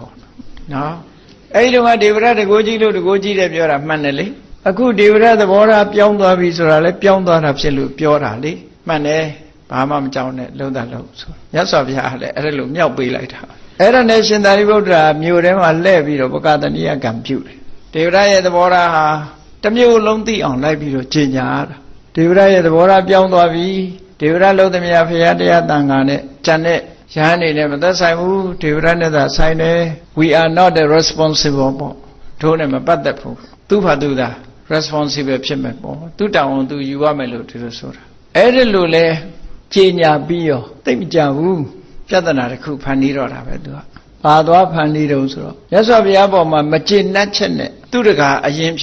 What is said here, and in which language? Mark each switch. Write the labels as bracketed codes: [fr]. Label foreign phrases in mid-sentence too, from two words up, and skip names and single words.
[my] နော်အဲ့ဒီတုန်းကဒေဝရတကိုးကြီးလို့တကိုးကြီးတယ်ပြောတာမှန်တယ်လေအခုဒေဝရသဘောထားပြောင်းသွားပြီဆိုတာလည်းပြောင်းသွားတာဖြစ်လို့ပြောတာလေမှန်တယ်ဘာမှမကြောက်နဲ့လုံးတာလုံးဆိုမြတ်စွာဘုရားလည်းအဲ့ဒါလိုမြောက်ပေးလိုက်တာအဲ့ဒါနဲ့ရှင်သာရိပုတ္တရာမြို့ထဲမှာလှည့်ပြီးတော့ပကသနိယကံပြုတယ်ဒေဝရရဲ့သဘောထားဟာတစ်မျိုးလုံးသိ အောင်လိုက်ပြီးတော့ကြေညာရတာဒေဝရရဲ့သဘောထားပြောင်းသွားပြီဒေဝရလုံးသမျှဘုရားတရားတန်ခါနဲ့ကျန်တဲ့ရဟန်းတွေနဲ့မသက်ဆိုင်ဘူးဒေဝရနဲ့သာဆိုင်တယ် [en] we are not responsible [my] ပေါ့တို့နဲ့မပတ်သက်ဘူးသူ့ဘာသူသာ responsible ဖြစ်မယ်ပေါ့သူတောင်းအောင်သူယူရ မယ်လို့ဒီလိုဆိုတာအဲ့ဒီလိုလဲကြေညာပြီးရောသိမကြဘူးပြဿနာတစ်ခုဖန်တီးတော့တာပဲသူကပါသွားဖန်တီးတော့ဆိုတော့မြတ်စွာဘုရားပေါ်မှာမကျေနပ်ချက်နဲ့သူတကာအရင်